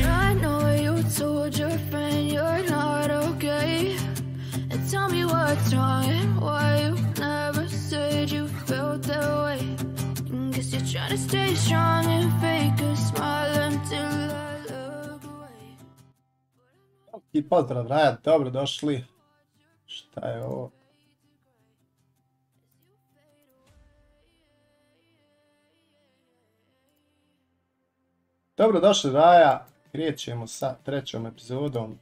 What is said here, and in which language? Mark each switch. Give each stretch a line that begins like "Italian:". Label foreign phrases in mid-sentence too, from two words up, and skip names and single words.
English: I know you told your friend you're not okay. And tell me what's wrong and why you never said you felt that way. And guess you're trying to stay strong and fake a smile until I look away.
Serbian: I pozdrav Raja, dobro došli. Šta je ovo? Dobro došli Raja, krećemo sa trećom epizodom.